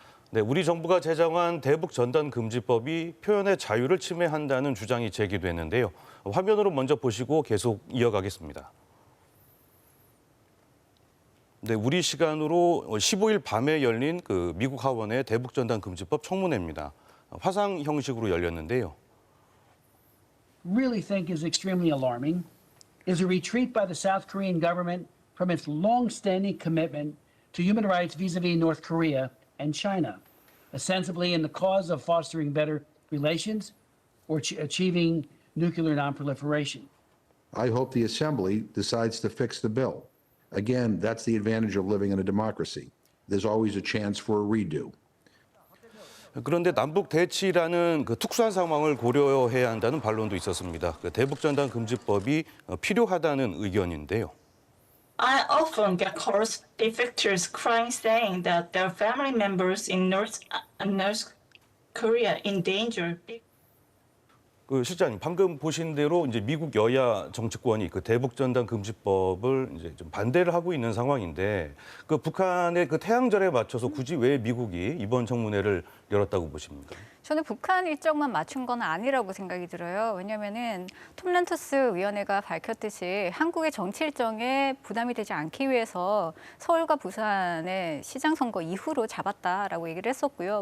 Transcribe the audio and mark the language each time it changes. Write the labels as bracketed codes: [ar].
[ko] 네, 우리 정부가 제정한 대북전단금지법이 표현의 자유를 침해한다는 주장이 제기됐는데요. 화면으로 먼저 보시고 계속 이어가겠습니다. 네, 우리 시간으로 15일 밤에 열린 그 미국 하원의 대북전단금지법 청문회입니다. 화상 형식으로 열렸는데요. [en] Really think is extremely alarming is a retreat by the South Korean government from its long-standing commitment to human rights vis-a-vis North Korea and China, ostensibly in the cause of fostering better relations or achieving nuclear non-proliferation. I hope the Assembly decides to fix the bill. Again, that's the advantage of living in a democracy. There's always a chance for a redo. [ko] 그런데 남북 대치라는 그 특수한 상황을 고려해야 한다는 반론도 있었습니다. 그 대북전단금지법이 필요하다는 의견인데요. [en] I often get calls defectors crying saying that their family members in North Korea in danger. [ko] 그 실장님 방금 보신 대로 이제 미국 여야 정치권이 그 대북전단금지법을 이제 좀 반대를 하고 있는 상황인데 그 북한의 그 태양절에 맞춰서 굳이 왜 미국이 이번 청문회를 열었다고 보십니까? 저는 북한 일정만 맞춘 건 아니라고 생각이 들어요. 왜냐하면은 톰 렌터스 위원회가 밝혔듯이 한국의 정치 일정에 부담이 되지 않기 위해서 서울과 부산의 시장 선거 이후로 잡았다라고 얘기를 했었고요.